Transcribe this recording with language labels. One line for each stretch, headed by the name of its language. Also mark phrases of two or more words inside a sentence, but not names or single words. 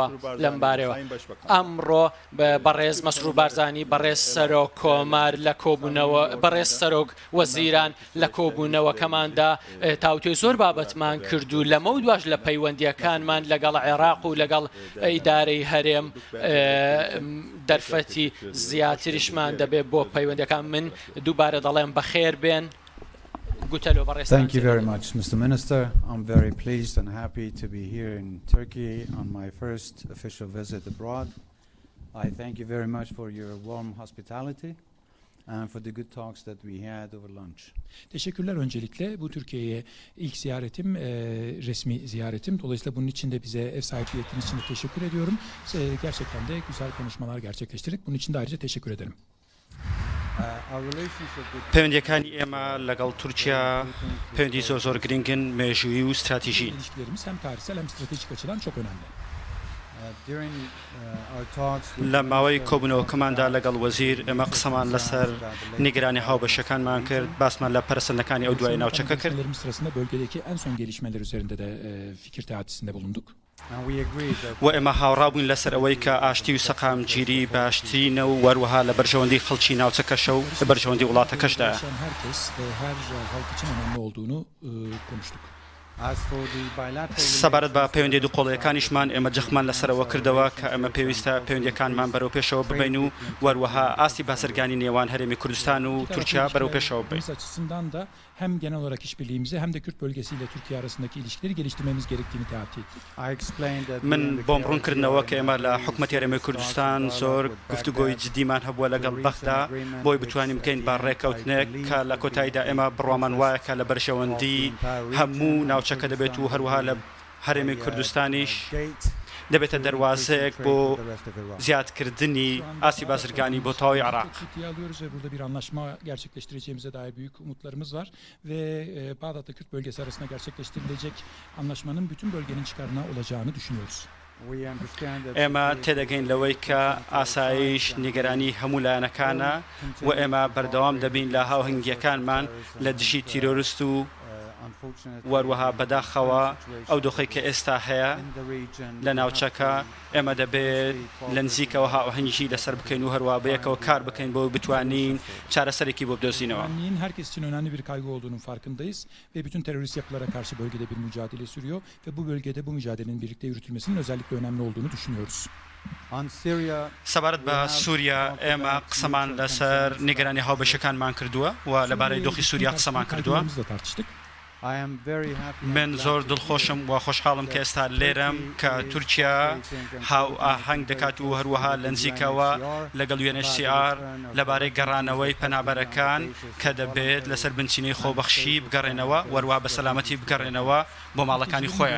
Central Kurdish: لەم بارەوە ئەمڕۆ بەڕێز مەسرور بارزانی بەڕێز سەرۆک کۆمار لە کۆبوونەوە بەڕێز سەرۆک وەزیران لە کۆبوونەوەکەماندا تاوتوی زۆر بابەتمان کردو لەمە و دوای لە پەیوەندیەکانمان لەگەڵ عێراق و لەگەڵ ئیدارەی هەرێم دەرفەتی زیاتریشمان دەبێت بۆ پەیوەندەکان من دووبارە دەڵێم بەخێر بێن.
English: Thank you very much, Mr. Minister. I'm very pleased and happy to be here in Turkey on my first official visit abroad. I thank you very much for your warm hospitality and for the good talks that we had over lunch.
Turkish: Teşekkürler öncelikle. Bu Türkiye'ye ilk ziyaretim, resmi ziyaretim. Dolayısıyla bunun için de bize ev sahipliği ettiğiniz için de teşekkür ediyorum. Gerçekten de güzel konuşmalar gerçekleştirdik. Bunun için de ayrıca teşekkür ederim.
Central Kurdish: پەیوەندیەکانی ئێمە لەگەڵ تورکیا پەیوەندی زۆر گرنگن مێژووی و استراتیژی
Turkish: İlişkilerimiz hem tarihsel hem stratejik açıdan çok önemli.
Central Kurdish: لە ماوەی کۆبوونەوەکەماندا لەگەڵ وەزیر ئێمە قسەمان لەسەر نیگرانی هاوبەشەکانمان کرد باسمان لە پەرسەندەکانی ئەو دوای ناوچەکە کرد
Turkish: Sırasında bölgedeki en son gelişmeler üzerinde de fikir teatisinde bulunduk.
Central Kurdish: و ئێمە هاوڕابووین لەسەر ئەوەی کە ئاشتی و سەقامگیری باشترینە و وەروەها لە بەرژەوەندی خەڵکی ناوچەکەشە و لە بەرژەوەندی وڵاتەکەشدایە.
Turkish: Herkes ve her halk için önemli olduğunu konuştuk.
Central Kurdish: سەبارەت بە پەیوەندی دووقۆڵیەکانیشمان ئێمە جەخمان لەسەرەوە کردەوە کە ئەمە پێویستە پەیوەندیەکانمان بەرەو پێشەوە ببین و وەروەها ئاستی بازرگانی نێوان هەرێمی کوردستان و تورکیا بەرەو پێشەوە بین.
Turkish: Hem genel olarak işbirliğimizi hem de Kürt bölgesiyle Türkiye arasındaki ilişkileri geliştirmemiz gerektiğini teatit ettik.
Central Kurdish: من بۆم ڕوونکردنەوە کە ئێمە لە حکوومەتی هەرێمی کوردستان زۆر گفتوگۆی جدیمان هەبووە لەگەڵ بەخدا بۆی بتوانین بکەین با ڕێکەوتنێک کە لە کۆتاییدا ئێمە بڕوامان وایە کە لە بەرژەوەندی هەموو ناوچەکە دەبێت و هەروەها لە هەرێمی کوردستانیش دەبێتە دەواازەیەک بۆ زیادکردنی ئاسی بازرگانی بۆ تاوی عراق.
Turkish: Burada bir anlaşma gerçekleştireceğimize dair büyük umutlarımız var ve Bağdat'la Kürt bölgesi arasında gerçekleştirilecek anlaşmanın bütün bölgenin çıkarına olacağını düşünüyoruz.
Central Kurdish: ئێمە تێدەگەین لەوەی کە ئاسایش نیگەرانی هەموو لایەنەکانە و ئێمە بەردەوام دەبین لە هاوهەنگیەکانمان لە دژی تیرۆریست و وەروەها بەداخەوە ئەو دۆخی کە ئێستا هەیە لە ناوچەکە ئێمە دەبێت لە نزیکەوە هاوهەنگی لەسەر بکەین و هەروە بەیەکەوە کار بکەین بۆ بتوانین چارەسەرێکی بۆ بدۆزینەوە.
Turkish: Herkes için önemli bir kaygı olduğunun farkındayız ve bütün terörist yapılara karşı bölgede bir mücadele sürüyor ve bu bölgede bu mücadelenin birlikte yürütülmesinin özellikle önemli olduğunu düşünüyoruz.
Central Kurdish: سەبارەت بە سووریا ئێمە قسەمان لەسەر نیگەرانی هاوبەشەکانمان کردووە و لەبارەی دۆخی سووریا قسەمان کردووە. من زۆر دڵخۆشم و خۆشحاڵم کە ئێستا لێرەم کە تورکیا هاو ئاهەنگ دەکات و هەروەها لە نزیکەوە لەگەڵ UNHCR لەبارەی گەڕانەوەی پەنابەرەکان کە دەبێت لەسەر بنچینەی خۆبەخشی بگەڕێنەوە وەروە بە سەلامەتی بگەڕێنەوە بۆ ماڵەکانی خۆیان.